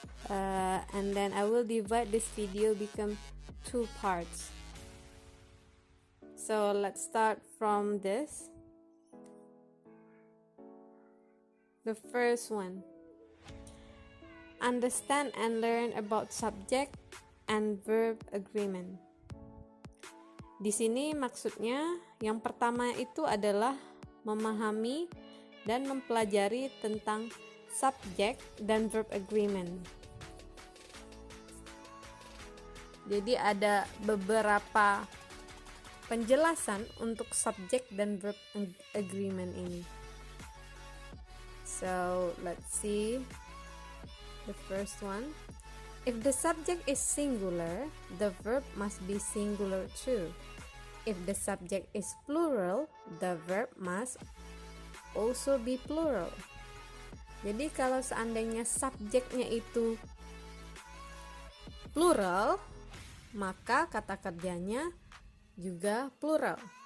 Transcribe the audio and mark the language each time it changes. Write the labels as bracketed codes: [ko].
[en] And then I will divide this video become 2 parts. So let's start from this. The first one, understand and learn about subject and verb agreement. [id] Di sini maksudnya yang pertama itu adalah memahami dan mempelajari tentang subject dan verb agreement. Jadi ada beberapa penjelasan untuk subject dan verb agreement ini. [en] So let's see the first one. If the subject is singular, the verb must be singular too. If the subject is plural, the verb must also be plural. [id] Jadi kalau seandainya subjeknya itu plural, maka kata kerjanya juga plural.